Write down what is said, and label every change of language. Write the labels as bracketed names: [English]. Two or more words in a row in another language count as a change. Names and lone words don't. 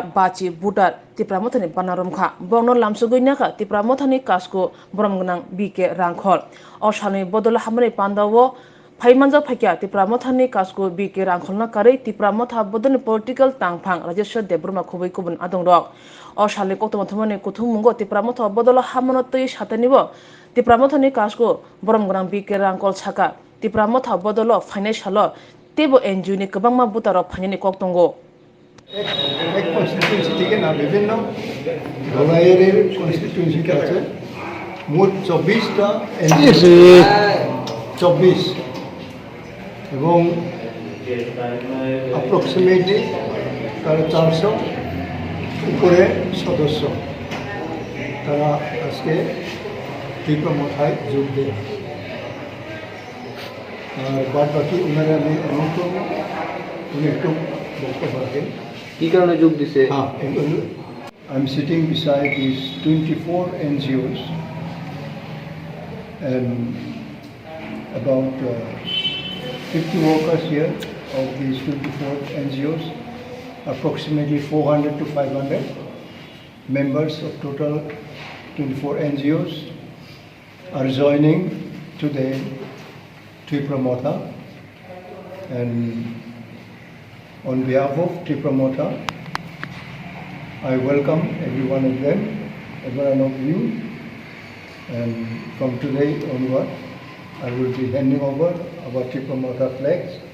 [Kok Borok] bachi butar TIPRA mothani Bana Romkha bongno lamsugoinaka TIPRA mothani kasko boromgnang BK Rangkhol o salni bodolo hamani pandawo Phaimanja phakya TIPRA mothani kasko BK Rangkholna kare TIPRA motha bodoni political tangphang Rajeswar Debruma khoboi kubun adongrok o salni koktoma thumani kuthummungo TIPRA motha bodolo hamanotoi satanibo TIPRA mothani kasko boromgnang BK Rangkhol saka TIPRA motha bodolo financial tebo NGOni kwbangma butaro phainani kok tongo [Bangla] এক কনস্টিটিউয়েন্সি থেকে না বিভিন্ন ধলাইয়ের কনস্টিটিউয়েন্সিতে আছে মোট 24টা এনজিও 24 এবং অ্যাপ্রক্সিমেটলি 450 উপরে সদস্য তারা আজকে ত্রিপুরা মথায় যোগ দেয় আর বাদ বাকি ওনারা আমি অনুক্রম উনি একটু বক্তব্য রাখেন কি কারণে যোগ দিছে [English] I'm sitting beside these 24 NGOs and about 50 workers here of these 24 NGOs, approximately 400 to 500 members of total 24 NGOs are joining today TIPRA Motha, and on behalf of TIPRA Motha, I welcome every one of them, every one of you, and from today onward, I will be handing over our TIPRA Motha flags.